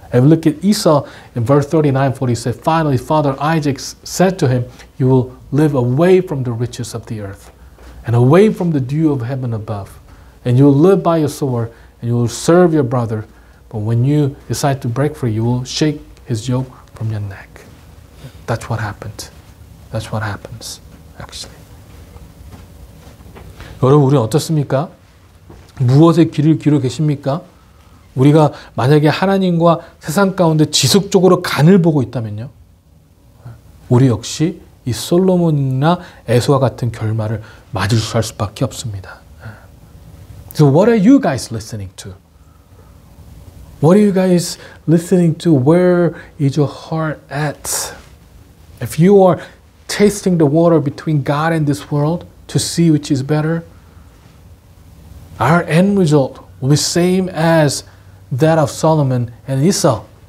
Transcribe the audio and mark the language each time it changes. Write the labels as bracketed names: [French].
[English] And we look at Esau in verse 39-40, he said, finally, Father Isaac said to him, you will live away from the riches of the earth and away from the dew of heaven above. And you will live by your sword and you will serve your brother. But when you decide to break free, you will shake his yoke from your neck. That's what happened. That's what happens, actually. [Korean] 여러분, 우리는 어떻습니까? 무엇에 귀를 기울여 계십니까? 우리가 만약에 하나님과 세상 가운데 지속적으로 간을 보고 있다면요, 우리 역시 이 솔로몬이나 에서와 같은 결말을 맞을 수밖에 없습니다. [English] So what are you guys listening to? What are you guys listening to? Where is your heart at? If you are tasting the water between God and this world to see which is better, our end result will be same as that of Solomon and Esau.